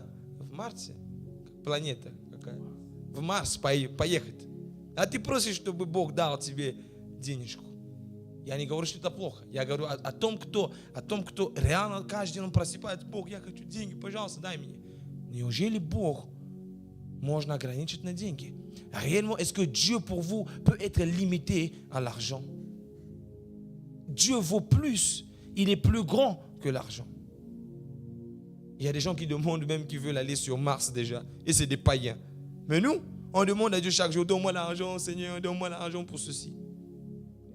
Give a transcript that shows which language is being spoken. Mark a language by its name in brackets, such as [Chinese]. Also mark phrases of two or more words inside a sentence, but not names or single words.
[Russian] В Марсе? Планета какая? В Марс поехать. А ты просишь, чтобы Бог дал тебе денежку. Я не говорю, что это плохо. Я говорю о том, кто реально каждый день просыпается. Бог, я хочу деньги, пожалуйста, дай мне. Неужели Бог можно ограничить на деньги? [French] Réellement, est-ce que Dieu pour vous peut être limité à l'argent? Dieu vaut plus. Il est plus grand que l'argent. Il y a des gens qui demandent même qui veulent aller sur Mars déjà. Et c'est des païens. Mais nous, on demande à Dieu chaque jour, donne-moi l'argent, Seigneur, donne-moi l'argent pour ceci.